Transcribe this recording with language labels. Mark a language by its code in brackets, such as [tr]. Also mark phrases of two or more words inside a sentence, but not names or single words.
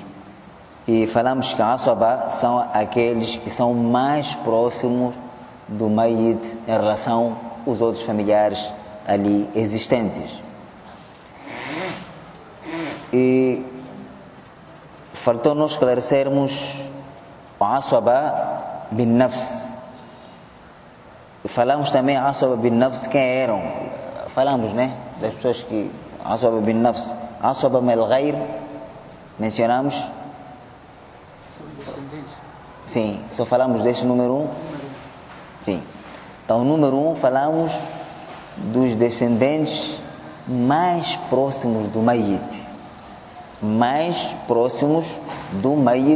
[pt] E falamos que a aswaba são aqueles que são mais próximos do mayit em relação aos outros familiares ali existentes. E faltou-nos esclarecermos o [ar] عصبة بالنفس. [pt] Falamos também a [ar] عصبة بالنفس, [pt] quem eram. Falamos, né, das pessoas que [ar] عصبة بالنفس, عصبة مع الغير, [pt] mencionamos. Sim, só falamos deste número 1. Sim. Então, número 1, falamos dos descendentes mais próximos do mayit. Mais próximos do mayit.